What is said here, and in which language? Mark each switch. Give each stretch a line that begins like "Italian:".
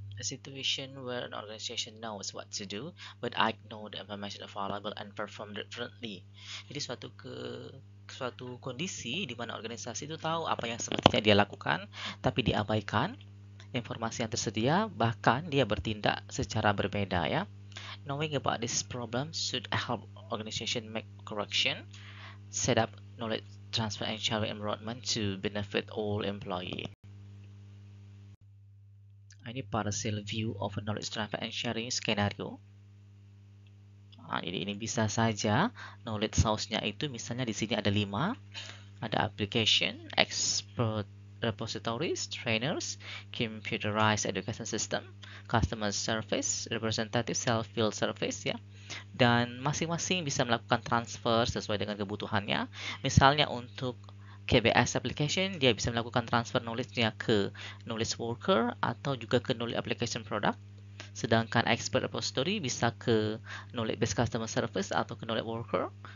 English: A situation where an organization knows what to do, but ignore the information available and perform differently.
Indonesian: Jadi suatu kondisi di mana organisasi itu tahu apa yang semestinya dia lakukan, tapi diabaikan informasi yang tersedia, bahkan dia bertindak secara berbeda ya.
English: Knowing about this problem should help organization make correction, set up knowledge transfer and sharing environment to benefit all employees.
Indonesian: Ini
English: partial view of a knowledge transfer and sharing scenario.
Indonesian: Nah, ini bisa saja knowledge source-nya itu misalnya di sini ada 5. Ada application, expert repositories, trainers, computerized education system, customer service, representative self-field service ya. Dan masing-masing bisa melakukan transfer sesuai dengan kebutuhannya. Misalnya untuk KBS application, dia bisa melakukan transfer knowledge-nya ke knowledge worker atau juga ke knowledge application product. Sedangkan expert repository bisa ke knowledge based customer service atau ke knowledge worker.